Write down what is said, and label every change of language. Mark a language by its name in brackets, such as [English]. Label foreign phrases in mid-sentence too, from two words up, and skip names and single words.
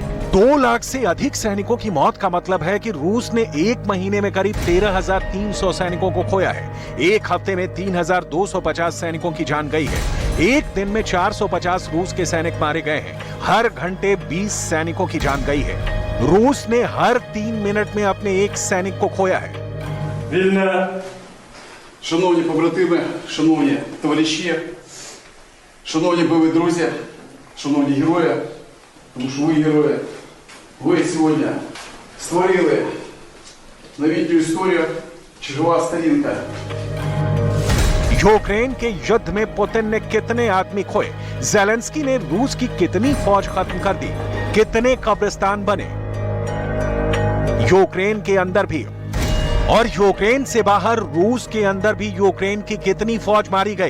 [Hindi] 2 लाख से अधिक सैनिकों की मौत का मतलब है कि रूस ने 1 महीने में करीब 13,300 सैनिकों को खोया है। एक हफ्ते में 3,250 सैनिकों की जान गई है। एक दिन में 450 रूस के सैनिक मारे गए हैं। हर घंटे 20 सैनिकों की जान गई है। रूस ने हर 3 मिनट में अपने एक सैनिक को खोया है। [Ukrainian] Шановні побратими, шановні товариші, шановні бойові друзі, шановні герої, тому що ви герої, ви сьогодні створили новітню історію, чергова сторінка. [Hindi] यूक्रेन के युद्ध में पुतिन ने कितने आदमी खोए? जेलेंस्की ने रूस की कितनी फौज खत्म कर दी? कितने कब्रिस्तान बने? यूक्रेन के अंदर भी और यूक्रेन से बाहर रूस के अंदर भी यूक्रेन की कितनी फौज मारी गई?